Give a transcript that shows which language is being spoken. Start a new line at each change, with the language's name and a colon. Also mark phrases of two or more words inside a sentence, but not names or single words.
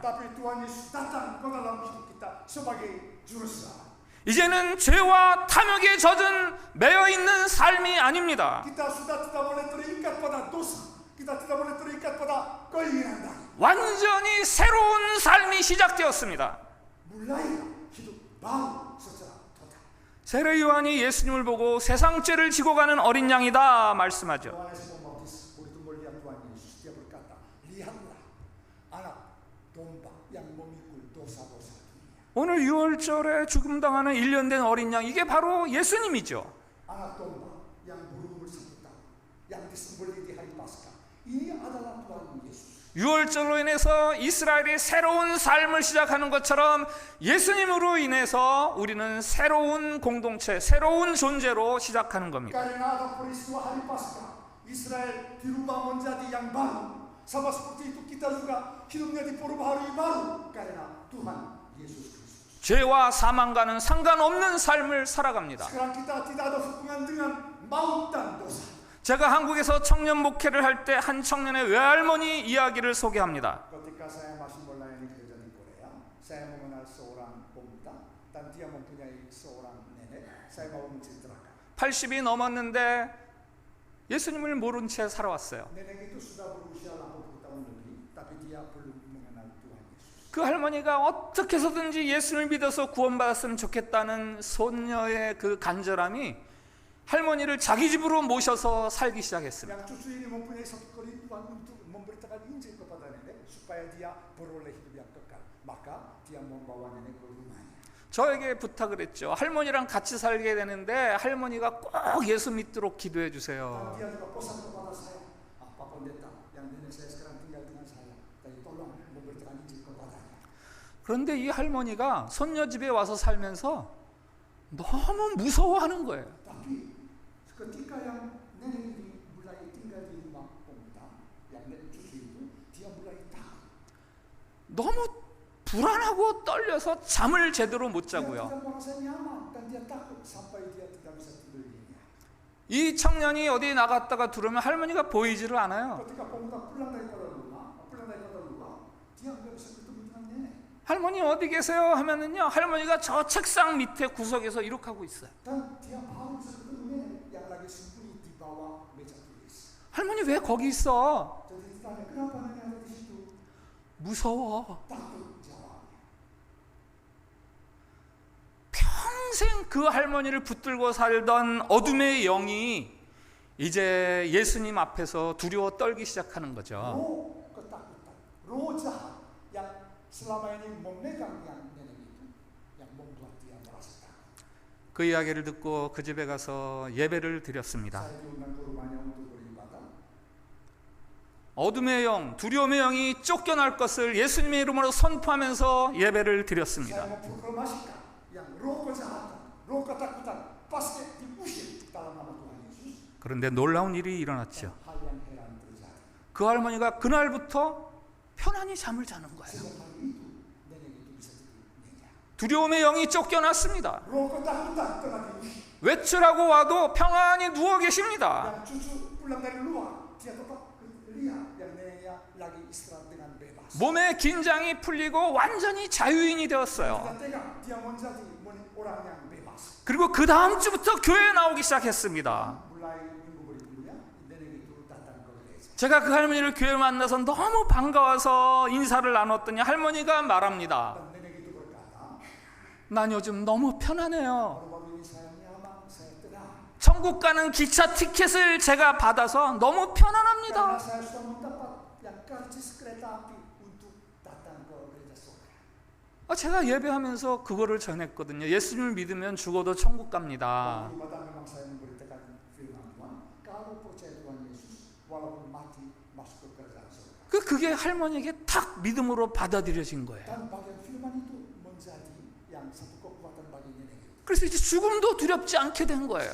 Indonesian: Tapi Tuhan Yesus datang ke dalam hidup kita sebagai juru selamat.
Korean: 이제는 죄와 탐욕에 젖은 매여 있는 삶이 아닙니다.
Indonesian: Kita sudah tidak boleh terikat pada dosa. Kita tidak boleh terikat pada keinginan dari.
Korean: 완전히 새로운 삶이 시작되었습니다.
Indonesian: Mulai hidup baru secara total.
Korean: 세례 요한이 예수님을 보고 세상 죄를 지고 가는 어린 양이다 말씀하죠.
Indonesian: Yohanes Pembaptis begitu melihat Tuhan Yesus, dia berkata, lihatlah anak domba yang memikul dosa-dosa dunia.
Korean: 오늘 6월절에 죽음당하는 1년 된 어린 양, 이게 바로 예수님이죠.
Indonesian: Anak domba yang berumur 1 tahun, yang disembelih di hari Paskah. Ini adalah Tuhan Yesus.
Korean: 6월절로 인해서 이스라엘이 새로운 삶을 시작하는 것처럼 예수님으로 인해서 우리는 새로운 공동체, 새로운 존재로 시작하는 겁니다.
Indonesian: Karena ada peristiwa hari Paskah, Israel dirubah menjadi yang baru. Sama seperti itu kita juga hidupnya diperubah hari baru karena Tuhan Yesus Kristus.
Korean: 죄와 사망과는 상관없는 삶을 살아갑니다.
Indonesian: Sekarang kita tidak ada hubungan dengan maut dan dosa.
Korean: 제가 한국에서 청년 목회를 할 때 한 청년의 외할머니 이야기를 소개합니다.
Indonesian: Ketika saya masih melayani gereja di Korea, saya mengenal seorang pemuda dan dia mempunyai seorang nenek. Saya mau menceritakan.
Korean: 80이 넘었는데 예수님을 모른 채 살아왔어요.
Indonesian: Nenek itu sudah berusia 80 tahun lebih, tapi dia belum mengenal Tuhan Yesus.
Korean: 그 할머니가 어떻게 해서든지 예수를 믿어서 구원받았으면 좋겠다는 손녀의 그 간절함이 할머니를 자기 집으로 모셔서 살기 시작했습니다.
Indonesian: Yang cucu ini mempunyai satu kerinduan untuk memberitakan Injil kepada nenek supaya dia beroleh hidup yang kekal. Maka dia membawa nenek ke rumahnya.
Korean: 저에게 부탁을 했죠. 할머니랑 같이 살게 되는데 할머니가 꼭 예수 믿도록 기도해 주세요.
Indonesian: Dan dia juga pesan kepada saya, Pak Pendeta, yang nenek saya sekarang tinggal dengan saya, jadi tolong memberitakan Injil kepadanya.
Korean: 그런데 이 할머니가 손녀 집에 와서 살면서 너무 무서워하는 거예요.
Indonesian: Tapi ketika yang nenek ini mulai tinggal di rumah pemuda, yang nenek cucu itu, dia mulai takut.
Korean: 너무 불안하고 떨려서 잠을 제대로 못
Indonesian: Dia
Korean: 자고요.
Indonesian: tidak merasa nyaman dan dia takut sampai dia tidak bisa tidur nyenyak.
Korean: 이 청년이 어디 나갔다가 들어오면 할머니가 보이지를 않아요.
Indonesian: Ketika pemuda pulang daripada rumah, dia nggak bisa ketemu dengan nenek.
Korean: 할머니 어디 계세요? 하면은요, 할머니가 저 책상 밑에 구석에서 이렇게 하고 있어요.
Indonesian: Dan dia baru bisa ketemu nenek yang lagi sembunyi di bawah meja tulis.
Korean: 할머니 왜 거기 있어?
Indonesian: Jadi bertanya, kenapa nenek ada di situ?
Korean: 무서워.
Indonesian: Takut jawabnya.
Korean: 평생 그 할머니를 붙들고 살던 어둠의 영이 이제 예수님 앞에서 두려워 떨기 시작하는 거죠.
Indonesian: Roh ketakutan, roh jahat yang selama ini memegang yang nenek itu, yang membuat dia merasa takut.
Korean: 그 이야기를 듣고 그 집에 가서 예배를 드렸습니다.
Indonesian: Saya diundang ke rumahnya untuk beribadah.
Korean: 어둠의 영, 두려움의 영이 쫓겨날 것을 예수님의 이름으로 선포하면서 예배를
Indonesian: Saya
Korean: 드렸습니다.
Indonesian: memproklamasikan yang roh kejahatan, roh ketakutan pasti diusir dalam nama Tuhan Yesus.
Korean: 그런데 놀라운 일이 일어났죠.
Indonesian: Hal yang heran terjadi.
Korean: 그 할머니가 그날부터 편안히 잠을 자는 거예요.
Indonesian: Sejak hari itu nenek itu bisa tidur nyenyak.
Korean: 두려움의 영이 쫓겨났습니다.
Indonesian: Roh ketakutan telah diusir.
Korean: 외출하고 와도 평안히 누워 계십니다.
Indonesian: Yang cucu pulang dari luar, dia tetap lihat yang neneknya lagi istirahat dengan bebas.
Korean: 몸의 긴장이 풀리고 완전히 자유인이 되었어요.
Indonesian: Tidak tegang, dia menjadi orang yang bebas.
Korean: 그리고 그 다음 주부터 교회에 나오기 시작했습니다.
Indonesian: Mulai minggu berikutnya, nenek itu datang ke gereja.
Korean: 제가 그 할머니를 교회에 만나서 너무 반가워서 인사를 나눴더니 할머니가 말합니다.
Indonesian: Dan nenek itu berkata,
Korean: 난 요즘 너무 편안해요.
Indonesian: baru-baru ini saya nyaman, saya tenang.
Korean: 천국 가는 기차 티켓을 제가 받아서 너무
Indonesian: Karena
Korean: 편안합니다.
Indonesian: saya sudah mendapat yang karcis kereta api untuk datang ke gereja surga.
Korean: 제가 예배하면서 그거를 전했거든요. 예수님을 믿으면 죽어도 천국 갑니다.
Indonesian: Ibadah memang saya memberitakan firman Tuhan. Kalau percaya Tuhan Yesus, walaupun mati masuk ke kerajaan surga.
Korean: 그게 할머니에게 탁 믿음으로 받아들여진 거예요.
Indonesian: Dan bagian firman itu menjadi yang satu kekuatan bagi nenek itu.
Korean: 그래서 이제 죽음도 두렵지 않게 된 거예요.